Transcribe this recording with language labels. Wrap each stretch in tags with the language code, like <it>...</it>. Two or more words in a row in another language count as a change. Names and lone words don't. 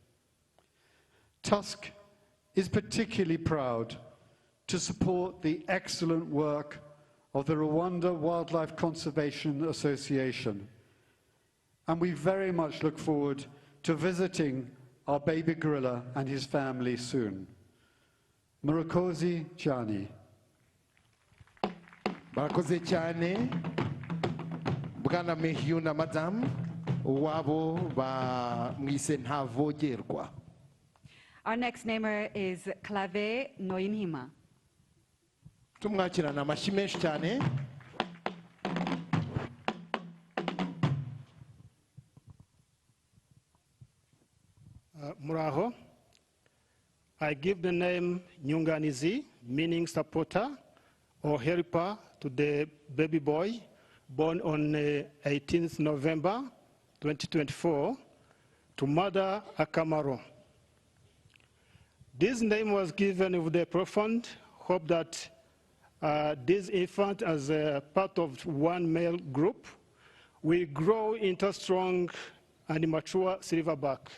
<en>Tusk is particularly proud to support the excellent work of the Rwanda Wildlife Conservation Association, and we very much look forward to visiting our baby gorilla and his family soon.</en> <rw>Murakoze cyane. Barakoze cyane Bwana Mehiyu na Madam wabo ba mwise ntavogerwa.</rw> <en>Our next namer is Clave Noyinhima.</en> <rw>Tumwakirana amashyi menshi cyane. Muraho.</rw> <en>I give the name Nyunganizi, meaning supporter or helper, to the baby boy born on 18th November 2024 to Mother Akamaro. This name was given with the profound hope that this infant, as a part of one male group, will grow into a strong and mature silverback.</en>